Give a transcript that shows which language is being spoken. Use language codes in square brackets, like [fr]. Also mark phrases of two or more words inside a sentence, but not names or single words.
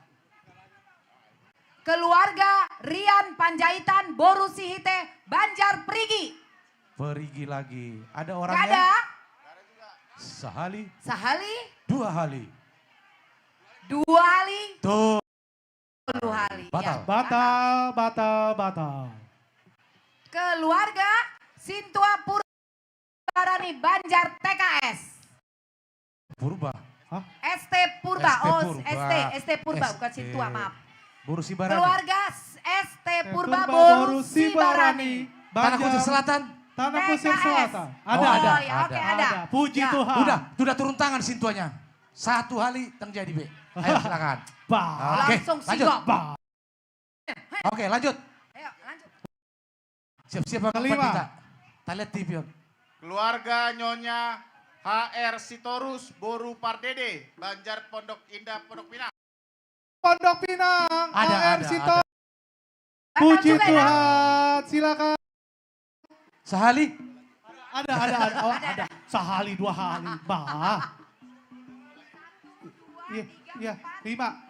[id] Keluarga Rian Panjaitan Boru Sihite Banjar Perigi. Perigi lagi. Ada Gak orangnya? ada? Sehali. Sehali? 2 kali. 2 kali? Tuh. 10 kali. Batal. Ya. Batal, batal, batal. keluarga Sintua Purbarani Banjar TKS. Purba. Hah? ST Purba. ST Oh, Purba. ST Purba bukan Sintua, maaf. Boru Sibarani. Keluarga ST Purba Purba Boru Boru Sibarani. Sibarani. Tanah Kusir Selatan. Tanah Kusir TKS. Selatan. Oh, Ada. ya, oke, ada. Puji Ya. Tuhan. Udah turun tangan Sintuanya. Satu kali terjadi, Be. Ayo silakan. Oke, Langsung lanjut. sigok. Oke, lanjut. Ayo, lanjut. Siap-siap Bang Kelima. Pandita. Kita lihat TV, Om. Keluarga Nyonya HR Sitorus Boru Pardede, Banjar Pondok Indah, Pondok Pinang. Pondok Pinang. Ada. Puji juga, Tuhan. Silakan. Sehali. Ada. Oh, ada. Sehali, 2 hari. Bah. Iya, 5.